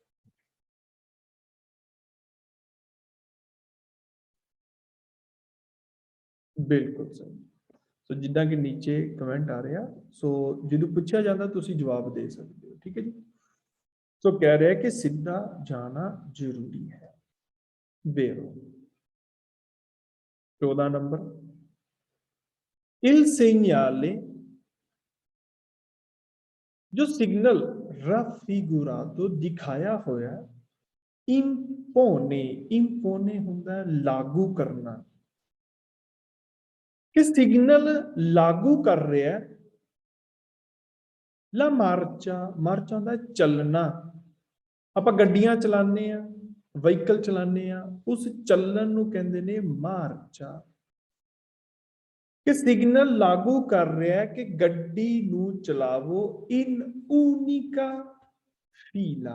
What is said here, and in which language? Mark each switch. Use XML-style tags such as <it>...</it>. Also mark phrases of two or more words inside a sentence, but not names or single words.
<hi>बिल्कुल सही।</hi> <pa>ਸੋ ਜਿਦਾਂ ਕਿ ਨੀਚੇ ਕਮੈਂਟ ਆ ਰਿਹਾ, ਸੋ ਜੋ ਪੁੱਛਾ ਜਾਤਾ ਤੁਸੀ ਜਵਾਬ ਦੇ ਸਕਤੇ ਹੋ।</pa> <hi>ठीक है जी। सो कह रहा है कि सीधा जाना जरूरी है, वेरो। 14 नंबर,</hi> <it>il segnale,</it> <hi>जो सिग्नल raffigurato दिखाया होया,</hi> <it>impone, impone</it> <hi>हुंदा है लागू करना, कि सिग्नल लागू कर रहा है</hi> <it>la marcia,</it> <hi>मार्चा होंदा है चलना।</hi> <pa>ਆਪਾਂ ਗੱਡੀਆਂ ਚਲਾਉਂਦੇ ਆ, ਵਹੀਕਲ ਚਲਾਉਂਦੇ ਆ, ਉਸ ਚੱਲਣ ਨੂੰ ਕਹਿੰਦੇ ਨੇ ਮਾਰਚਾ। ਕਿ ਸਿਗਨਲ ਲਾਗੂ ਕਰ ਰਿਹਾ ਹੈ ਕਿ ਗੱਡੀ ਨੂੰ ਚਲਾਵੋ</pa> <it>in unica fila.</it>